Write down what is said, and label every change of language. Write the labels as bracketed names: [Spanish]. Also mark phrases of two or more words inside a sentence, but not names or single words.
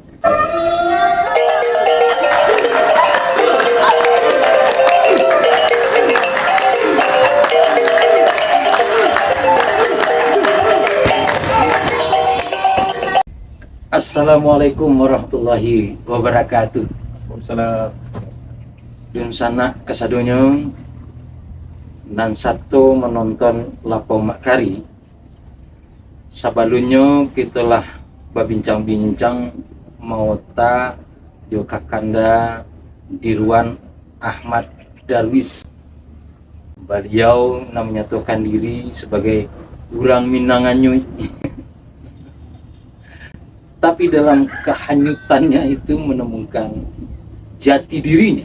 [Arabic] السلام عليكم ورحمة الله وبركاته. Waalaikumsalam. [Minangkabau] Dun sana kasadonyo nan satu menonton Lapo Makari. Sabalunyo kitalah berbincang-bincang mauta jo kakanda Dirwan Ahmad Darwis. [Indonesian] Beliau menyatakan diri sebagai orang Minanganyuy. Tapi dalam kehanyutannya itu menemukan jati dirinya.